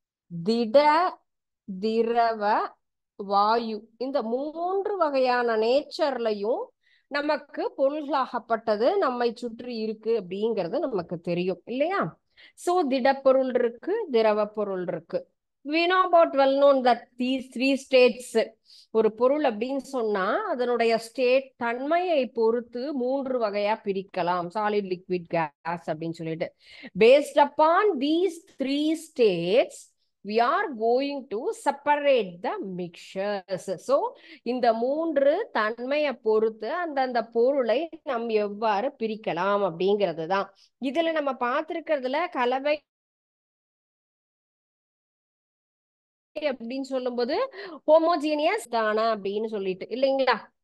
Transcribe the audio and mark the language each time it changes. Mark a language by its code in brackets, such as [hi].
[ta] திட, திரவ, வாயு, இந்த 3 வகையான நேச்சர்லையும் நமக்கு பொருள்களாகப்பட்டது நம்மை சுற்றி இருக்கு அப்படிங்கிறது நமக்கு தெரியும் இல்லையா? சோ திடப்பொருள் இருக்கு, திரவ பொருள் இருக்கு. [en] we know about well known that these 3 states. [ta] ஒரு பொருள் அப்படின்னு சொன்னா அதனுடைய ஸ்டேட் தன்மையை பொறுத்து 3 வகையா பிரிக்கலாம், சாலிட், லிக்விட், கேஸ் அப்படின்னு சொல்லிட்டு. [en] based upon these 3 states we are going to separate the mixtures. [ta] So இந்த 3 தன்மையை பொறுத்து அந்தந்த பொருளை நாம் எவ்வாறு பிரிக்கலாம் அப்படிங்கிறது தான். இதுல நம்ம பார்த்திருக்கிறதுல கலவை அப்படின்னு சொல்லும்போது ஹோமோஜீனியஸ் தானே அப்படின்னு சொல்லிட்டு இல்லைங்களா?